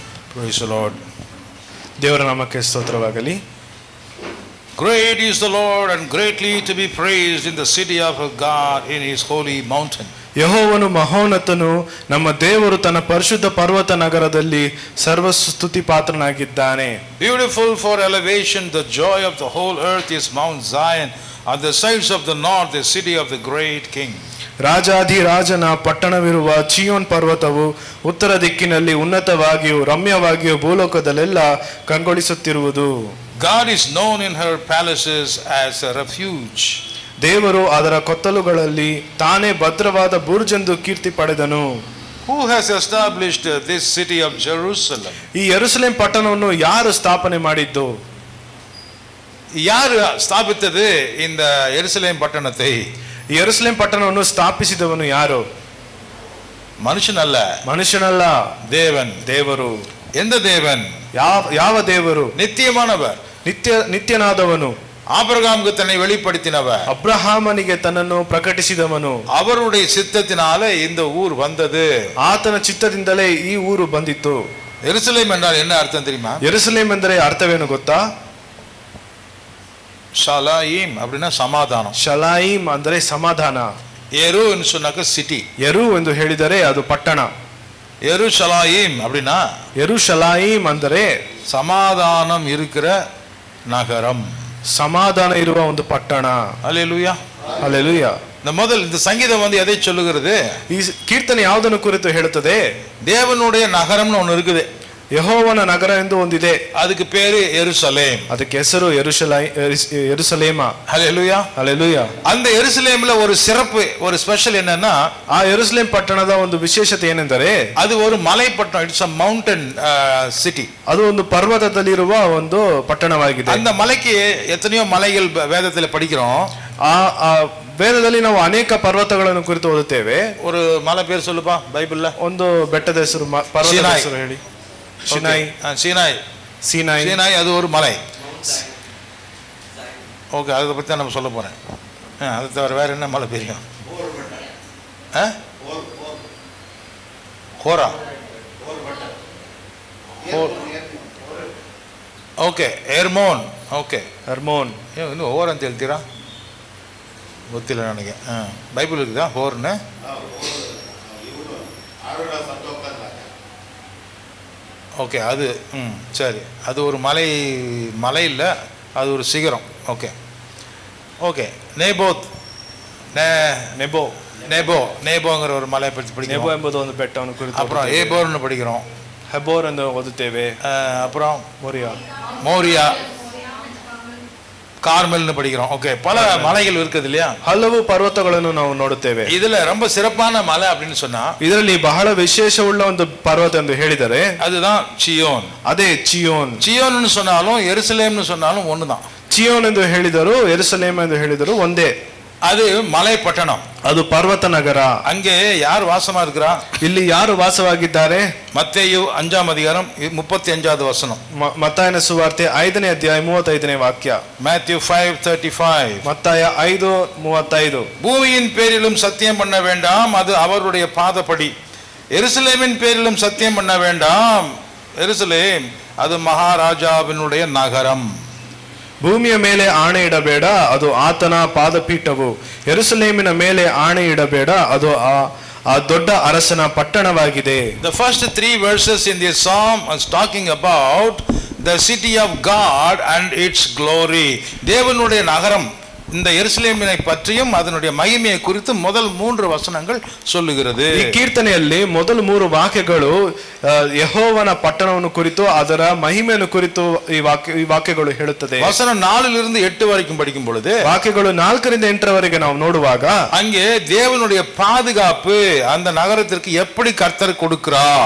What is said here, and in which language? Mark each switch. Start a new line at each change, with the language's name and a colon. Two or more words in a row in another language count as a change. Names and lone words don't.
English: Praise the Lord.
Kannada: ದೇವರ ನಾಮಕ್ಕೆ ಸ್ತೋತ್ರವಾಗಲಿ.
English: Great is the Lord and greatly to be praised in the city of God in his holy mountain.
Kannada: ಯೆಹೋವನು ಮಹೋನ್ನತನು, ನಮ್ಮ ದೇವರು ತನ್ನ ಪರಿಶುದ್ಧ ಪರ್ವತ ನಗರದಲ್ಲಿ ಸರ್ವಸ್ತುತಿ ಪಾತ್ರನಾಗಿದ್ದಾನೆ.
English: Beautiful for elevation, the joy of the whole earth is Mount Zion, on the sides of the north, the city of the great king.
Kannada: ರಾಜಾಧಿರಾಜನ ಪಟ್ಟಣವಿರುವ ಚಿಯೋನ್ ಪರ್ವತವು ಉತ್ತರ ದಿಕ್ಕಿನಲ್ಲಿ ಉನ್ನತವಾಗಿಯೂ ರಮ್ಯವಾಗಿಯೂ ಭೂಲೋಕದಲ್ಲೆಲ್ಲ ಕಂಗೊಳಿಸುತ್ತಿರುವುದು.
English: God is known in her palaces as a refuge.
Kannada: ದೇವರು ಅದರ ಕೊತ್ತಲುಗಳಲ್ಲಿ ತಾನೇ ಭದ್ರವಾದ ಬುರ್ಜೆಂದು ಕೀರ್ತಿ ಪಡೆದನು.
English: Who has established this city of Jerusalem?
Kannada: ಈ ಯೆರೂಸಲೇಮ್ ಪಟ್ಟಣವನ್ನು ಯಾರು ಸ್ಥಾಪನೆ ಮಾಡಿದ್ದು?
Tamil: யார் ஸ்தாபித்தது இந்த எருசலேம் பட்டணத்தை?
Kannada: ಯೆರೂಸಲೇಮ್ ಪಟ್ಟಣವನ್ನು ಸ್ಥಾಪಿಸಿದವನು ಯಾರು?
Tamil: மனுஷனல்ல,
Kannada: ಮನುಷ್ಯನಲ್ಲ,
Tamil: தேவன்.
Kannada: ದೇವರು.
Tamil: எந்த தேவன்?
Kannada: ಯಾವ ದೇವರು?
Tamil: நித்தியமானவர்,
Kannada: ನಿತ್ಯನಾದವನು,
Tamil: ஆபிரகாமுக்கு தன்னை வெளிப்படுத்தினவர்,
Kannada: ಅಬ್ರಹಾಮನಿಗೆ ತನ್ನನ್ನು ಪ್ರಕಟಿಸಿದವನು.
Tamil: அவருடைய சித்தத்தினாலே இந்த ஊர் வந்தது.
Kannada: ಆತನ ಚಿತ್ತದಿಂದಲೇ ಈ ಊರು ಬಂದಿತ್ತು.
Tamil: எருசலேம் என்றால் என்ன அர்த்தம் தெரியுமா?
Kannada: ಯೆರೂಸಲೇಮ್ ಎಂದರೆ ಅರ್ಥವೇನು ಗೊತ್ತಾ?
Tamil: ஷலாயிம் அப்படின்னா சமாதானம்.
Kannada: ಶಲಾಯಿಮ್ ಅಂದರೆ ಸಮಾಧಾನ.
Tamil: எரு என்று சொன்னாக்க சிட்டி.
Kannada: ಯೆರೂ ಎಂದು ಹೇಳಿದರೆ ಅದು ಪಟ್ಟಣ.
Tamil: எருசலாயிம் அப்படின்னா
Kannada: ಯೆರೂಷಲಾಯಿಮ್ ಅಂದರೆ
Tamil: சமாதானம் இருக்கிற நகரம்,
Kannada: ಸಮಾಧಾನ ಇರುವ ಒಂದು ಪಟ್ಟಣ.
Tamil: அல்லேலூயா.
Kannada: ಹಲ್ಲೆಲೂಯಾ.
Tamil: இந்த சங்கீதம் வந்து எதை சொல்லுகிறது?
Kannada: ಈ ಕೀರ್ತನೆ ಯಾವುದನ್ನು ಕುರಿತು ಹೇಳುತ್ತದೆ?
Tamil: தேவனுடைய நகரம்னு ஒன்று இருக்குது.
Kannada: ಯೆಹೋವನ ನಗರ ಎಂದು ಒಂದಿದೆ.
Tamil: அதுக்கு பேரு எருசலேம்.
Kannada: ಅದಕ್ಕೆ ಹೆಸರು ಯೆರೂಸಲೇಮ.
Tamil: ஹல்லேலூயா.
Kannada: ಹಲ್ಲೆಲೂಯಾ.
Tamil: அந்த எருசலேம்ல ஒரு சிறப்பு, ஒரு ஸ்பெஷல் என்னன்னா,
Kannada: ಆ ಯೆರೂಸಲೇಮ್ ಪಟ್ಟಣದ ಒಂದು ವಿಶೇಷತೆ ಏನೆಂದರೆ
Tamil: அது ஒரு மலை பட்டண.
English: It's a mountain city.
Kannada: ಅದು ಒಂದು ಪರ್ವತದಲ್ಲಿರುವ ಒಂದು ಪಟ್ಟಣವಾಗಿದೆ.
Tamil: அந்த மலைக்கு எத்தனையோ மலைகள் வேதத்துல படிக்கிறோம்.
Kannada: ಆ ವೇದದಲ್ಲಿ ನಾವು ಅನೇಕ ಪರ್ವತಗಳನ್ನು ಕುರಿತು ಓದುತ್ತೇವೆ.
Tamil: ஒரு மலை பேர் சொல்லுப்பா பைபிள்ல.
Kannada: ಒಂದು ಬೆಟ್ಟದ ಹೆಸರು, ಪರ್ವತದ ಹೆಸರು ಹೇಳಿ.
Tamil: சீனாய். சீனாய் அது ஒரு மலை. ஓகே, அதை பற்றி நம்ம சொல்ல போகிறேன். அதை தவிர வேறு என்ன மலை தெரியும்? ஹோரா.
Kannada: ಓಕೆ, ಎರ್ಮೋನ್. ಓಕೆ, ಹರ್ಮೋನ್. ಇನ್ನು ಹೋರ್ ಅಂತ ಹೇಳ್ತೀರಾ? ಗೊತ್ತಿಲ್ಲ ನನಗೆ.
Tamil: ಬೈಬಲ್ இருக்குதா ஹோர்னு? ஓகே, அது சரி, அது ஒரு மலை இல்லை, அது ஒரு சிகரம்.
English: okay okay.
Tamil: நேபோங்கிற ஒரு மலையை பற்றி படிக்கிறோம்.
Kannada: ನೆಬೋ ಎಂಬುದು ಒಂದು ಬೆಟ್ಟವನ್ನು ಕುರಿತು.
Tamil: அப்புறம் ஏபோர்னு படிக்கிறோம்.
Kannada: ಹೆಬೋರ್ ಎಂದು ಓದುತ್ತೇವೆ.
Tamil: அப்புறம் ಮೋರಿಯಾ, கார்மெல்னு படிக்கிறோம். ஓகே, பல மலைகள் இருக்குது இல்லையா?
Kannada: ಹಲವು ಪರ್ವತಗಳನ್ನು ನಾವು ನೋಡುತ್ತೇವೆ.
Tamil: இதுல ரொம்ப சிறப்பான மலை அப்படின்னு சொன்னா,
Kannada: ಇದರಲ್ಲಿ ಬಹಳ ವಿಶೇಷವುಳ್ಳ ಒಂದು ಪರ್ವತ ಎಂದು ಹೇಳಿದರೆ
Tamil: அதுதான் சியோன்.
Kannada: ಅದೇ ಚಿಯೋನ್.
Tamil: சியோன்னு சொன்னாலும் எருசலேம்னு சொன்னாலும் ஒண்ணுதான்.
Kannada: ಚಿಯೋನ್ ಎಂದು ಹೇಳಿದರು, ಯೆರೂಸಲೇಮ್ ಎಂದು ಹೇಳಿದರು ಒಂದೇ.
Tamil: அது மலை பட்டணம்,
Kannada: ಅದು ಪರ್ವತ ನಗರ.
Tamil: அங்கே யார் வாசமா இருக்கிறா?
Kannada: ಇಲ್ಲಿ ಯಾರು ವಾಸವಾಗಿದ್ದಾರೆ?
Tamil: மத்தேயு 5 அதிகாரம் 35வது வசனம்.
Kannada: ಮತ್ತಾಯನ ಸುವಾರ್ತೆ 5ನೇ ಅಧ್ಯಾಯ 35ನೇ ವಾಕ್ಯ.
English: Matthew 5:35.
Kannada: ಮತ್ತಾಯ 5:35.
Tamil: பூமியின் பேரிலும் சத்தியம் பண்ண வேண்டாம், அது அவருடைய பாதப்படி. எருசலேமின் பேரிலும் சத்தியம் பண்ண வேண்டாம், எருசலேம் அது மகாராஜாவினுடைய நகரம்.
Kannada: ಭೂಮಿಯ ಮೇಲೆ ಆಣೆ ಇಡಬೇಡ, ಅದು ಆತನ ಪಾದಪೀಠವು. ಯೆರೂಸಲೇಮಿನ ಮೇಲೆ ಆಣೆ ಇಡಬೇಡ, ಅದು ಆ ದೊಡ್ಡ ಅರಸನ ಪಟ್ಟಣವಾಗಿದೆ.
English: The first 3 verses in this psalm is talking about the city of God and its glory.
Tamil: தேவனுடைய நகரம், இந்த எருசலேமினை பற்றியும் அதனுடைய மகிமையை குறித்து முதல் 3 வசனங்கள் சொல்லுகிறது.
Kannada: ಈ ಕೀರ್ತನೆಯಲ್ಲಿ ಮೊದಲ 3 ವಾಕ್ಯಗಳು ಯೆಹೋವನ ಪಟ್ಟಣವನ್ನು ಕುರಿತು, ಅದರ ಮಹಿಮೆಯನ್ನು ಕುರಿತು ಈ ವಾಕ್ಯಗಳು ಹೇಳುತ್ತದೆ.
Tamil: வசனம் 4 8 வரைக்கும் படிக்கும் பொழுது,
Kannada: ವಾಕ್ಯಗಳು 4 ರಿಂದ 8 ನಾವು ನೋಡುವಾಗ,
Tamil: அங்கே தேவனுடைய பாதுகாப்பு அந்த நகரத்திற்கு எப்படி கர்த்தர் கொடுக்கிறார்,